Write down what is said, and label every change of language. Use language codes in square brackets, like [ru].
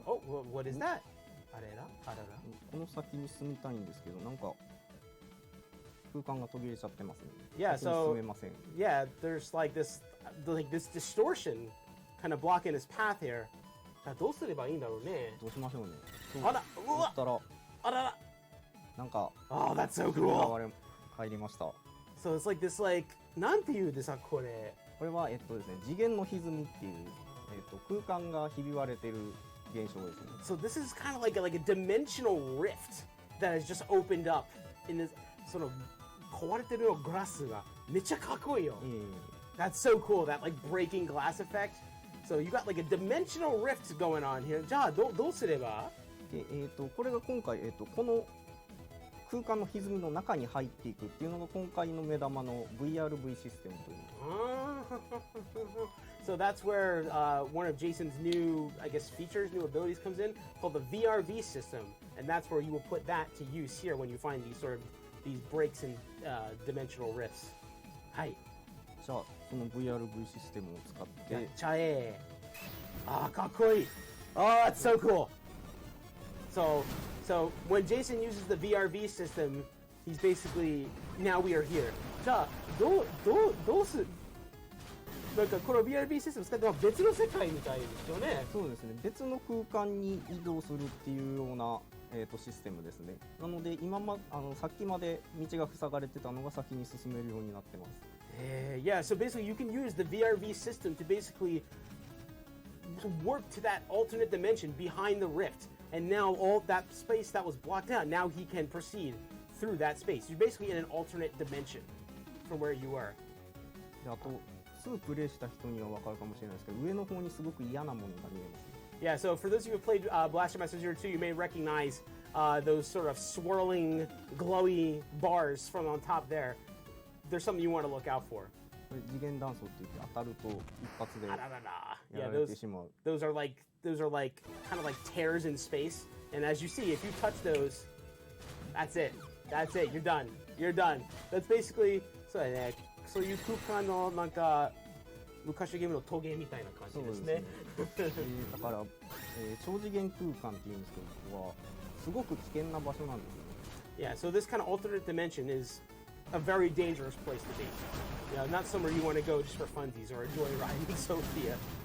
[en] Oh, what is that? [ja] この先に進みたいんですけど、なんか空間が途切れちゃってますね。 [en] Yeah, so yeah, there's like this distortion kind of blocking his path here. [ja] どうすればいいんだろうね。どうしましょうね。あら、うわ。あらら。なんか。 [en] Oh, that's so cool. [ja] 入りました。 [en] So it's like this [ja] なんていうんですかこれ。これはですね、次元の歪みっていう空間がひび割れてる現象ですね。 [en] So this is kind of like a dimensional rift that has just opened up in this [ja] その壊れてるグラスがめっちゃかっこいいよ。 [en] That's so cool, that like breaking glass effect. So you got like a dimensional rift going on here. [ja] じゃあどうすれば？でこれが今回この空間の歪みの中に入っていくっていうのが今回の目玉の VRV システムという。 [en] So that's where one of Jason's new, I guess, features, new abilities comes in, called the VRV system, and that's where you will put that to use here when you find these breaks and dimensional rifts. [ja] はい。じゃあその VRV システムを使って。やっちゃえ。かっこいい。 [en] That's so cool. So when Jason uses the VRV system, he's basically now we are here. [ja] じゃあどうする？なんかこの VRV システム使って別の世界みたいですよね。そうですね。別の空間に移動するっていうようなシステムですね。なのでさっきまで道が塞がれてたのが先に進めるようになってます。 [en] Yeah, so basically you can use the VRV system to basically warp to that alternate dimension behind the rift. And now all that space that was blocked out, now he can proceed through that space. You're basically in an alternate dimension from where you were. [ja] あと2プレイした人には分かるかもしれないですけど、上の方にすごく嫌なものが見えます。 [en] Yeah, so for those of you who have played Blaster Master Zero 2, you may recognize those sort of swirling, glowy bars from on top there. There's something you want to look out for. [ja] これ次元断層って言って当たると一発でや [en] Yeah, [ja] られてしまう。 [en] those are like kind of like tears in space. And as you see, if you touch those, that's it. That's it. You're done. You're done. That's basically [ja] そうだね。そういう空間のなんか昔のゲームのトゲみたいな感じですね。だから、超次元空間っていうんですけど、ここはすごく危険な場所なんですよね。 [en] Yeah, so this kind of alternate dimension is a very dangerous place to be. Yeah, not somewhere you want to go just for funsies or enjoy riding Sophia.